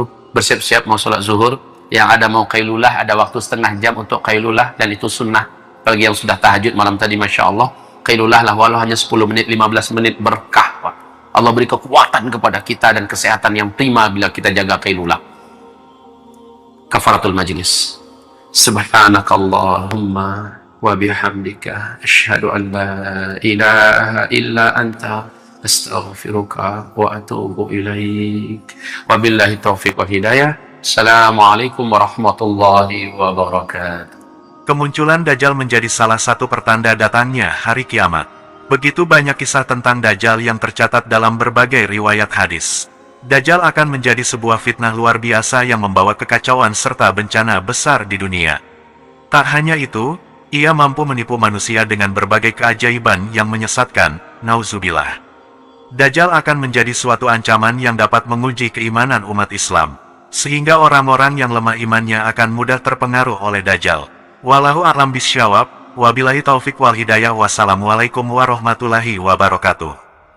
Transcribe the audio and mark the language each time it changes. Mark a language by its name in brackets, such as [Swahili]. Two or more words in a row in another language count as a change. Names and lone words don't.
[Indonesian] Bersiap-siap mau sholat zuhur. Yang ada mau qailulah, ada waktu setengah jam untuk qailulah. Dan itu sunnah. Bagi yang sudah tahajud malam tadi, [Arabic] ما شاء الله. [Indonesian] Qailulah lah, walau hanya 10 menit, 15 menit. Berkah Pak. Allah beri kekuatan kepada kita dan kesehatan yang prima bila kita jaga qailulah. [Arabic] كفارة المجلس. سبحانك اللهم وبحمدك أشهد أن لا إله إلا أنت أستغفرك وأتوب إليك. وبالله التوفيق والهداية. السلام عليكم ورحمة الله وبركاته. [Indonesian] Kemunculan Dajjal menjadi salah satu pertanda datangnya hari kiamat. Begitu banyak kisah tentang Dajjal yang tercatat dalam berbagai riwayat hadis. Dajjal akan menjadi sebuah fitnah luar biasa yang membawa kekacauan serta bencana besar di dunia. Tak hanya itu, ia mampu menipu manusia dengan berbagai keajaiban yang menyesatkan, nauzubillah. Dajjal akan menjadi suatu ancaman yang dapat menguji keimanan umat Islam, sehingga orang-orang yang lemah imannya akan mudah terpengaruh oleh Dajjal. [Arabic] والله أعلم بالصواب وبالله التوفيق والهداية, والسلام عليكم ورحمة الله وبركاته.